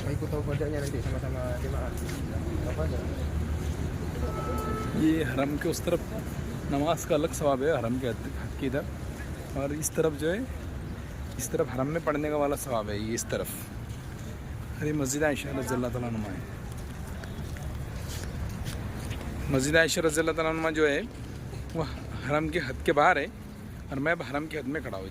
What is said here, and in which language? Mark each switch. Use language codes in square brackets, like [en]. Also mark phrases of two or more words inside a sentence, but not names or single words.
[id] Taupo aja nanti sama-sama jemaah. Taupo aja. [ur] یہ حرم کے اس طرف نماز کا الگ ثواب ہے حرم کے حد کی ادھر، اور اس طرف جو ہے اس طرف حرم میں پڑھنے کا والا ثواب ہے یہ اس طرف. ارے مسجد عائشہ [ar] رضی اللہ تعالیٰ عنہ [ur] ہے. مسجد عائشہ [ar] رضی اللہ تعالیٰ عنہ [ur] جو ہے وہ حرم کے حد کے باہر ہے، اور میں اب حرم کے حد میں کھڑا ہوں.